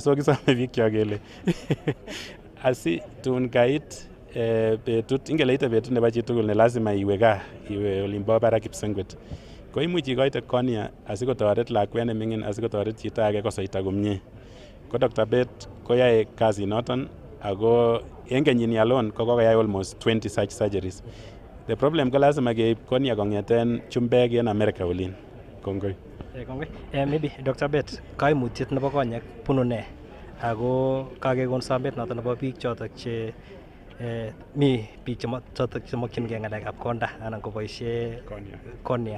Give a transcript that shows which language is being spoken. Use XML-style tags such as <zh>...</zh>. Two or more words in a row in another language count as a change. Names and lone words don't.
<kln>So kisome bikyok kele asi tun kait betut ingeleite betut nebo chitugul ne</kln> <sw>lazima iwe</sw> <kln>gaa, iwe olimbo barak Kipsengwet. Ko imuch ikoite cornea asikotoret lakwet ne ming'in asikotoret chito age kosoita komie. Ko Dr. Beth koyae kazi noton ako en kenyini alone ko kokoyai</kln> <en>almost 20 such surgeries. The problem</en> <kln>ko lazima keib cornea kong'eten chumbek en America olin. Kongoi. Kongoi. Maybe Dr. Beth kaimutiet nebo konyek bunu ne? Ako kakekon somet noton nebo biik chotok che mi biik chotok chemokyingei ng'alekab konda anan koboishe cornea.</kln>